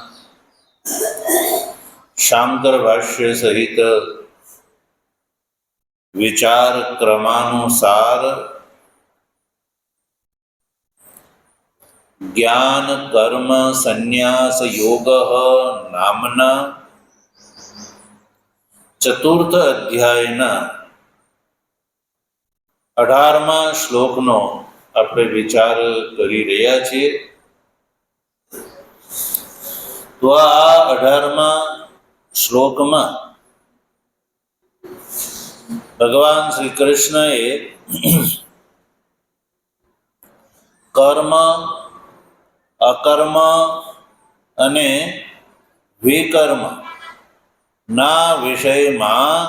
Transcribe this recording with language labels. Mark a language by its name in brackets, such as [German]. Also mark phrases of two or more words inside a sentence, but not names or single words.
[Gujarati] શાંકર ભાષ્ય સહિત વિચાર ક્રમાનુસાર જ્ઞાન કર્મ સંન્યાસ યોગ નામના ચતુર્થ અધ્યાયના 18મા શ્લોકનો આપણે વિચાર કરી રહ્યા છીએ। તો આ 18મા શ્લોકમાં ભગવાન શ્રી કૃષ્ણએ કર્મ અકર્મ અને વિકર્મ ના વિષયમાં